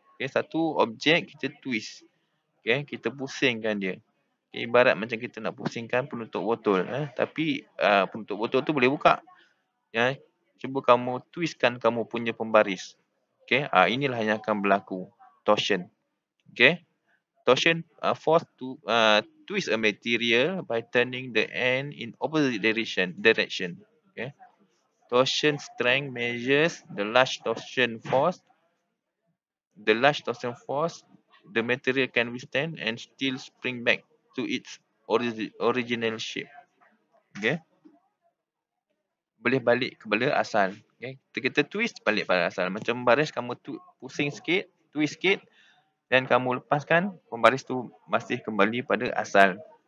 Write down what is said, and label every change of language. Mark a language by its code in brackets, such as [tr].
[ms] Okay. Satu objek kita twist. Okay. Kita pusingkan dia. Okay. Ibarat macam kita nak pusingkan penutup botol. Tapi penutup botol tu boleh buka. Cuba kamu twistkan kamu punya pembaris. Okay. Inilah yang akan berlaku. Torsion. Okay. [en] Torsion force to twist a material by turning the end in opposite direction. Okay. Torsion strength measures the large torsion force. The large torsion force the material can withstand and still spring back to its original shape. Okay. [ms] Boleh balik kepada asal. Okay. Kita twist balik pada asal. Macam baris kamu pusing sikit, twist sikit dan kamu lepaskan, pembaris tu masih kembali pada asal.